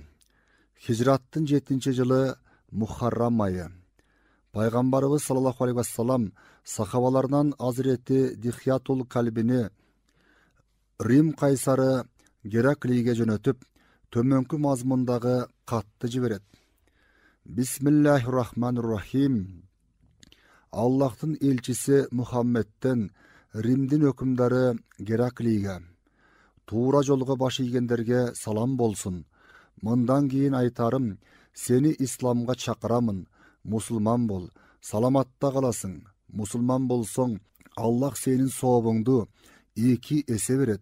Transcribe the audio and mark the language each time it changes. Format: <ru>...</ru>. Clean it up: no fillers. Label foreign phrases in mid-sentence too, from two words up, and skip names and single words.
<ky>Хижраттын 7-жылы Мухаррам айы. Пайгамбарыбыз</ky> <ar>صلى الله عليه وسلم</ar> <ky>сахабаларынан Азирети Дихьятул Калбини Рим кайсары Гераклийге жөнөтүп, төмөнкү мазмундагы катты жиберет.</ky> <ar>بسم الله الرحمن الرحيم.</ar> <ky>Аллахтын элчиси Мухаммедтен Римдин өкүмдары Гераклийге, туура жолго баш ийгендерге салам болсун. Мындан кийин айтарым, сени исламга чакырамын. Мусулман бол, саламатта каласың. Мусулман болсоң, Аллах сенин сообуңду 2 эсе берет.</ky>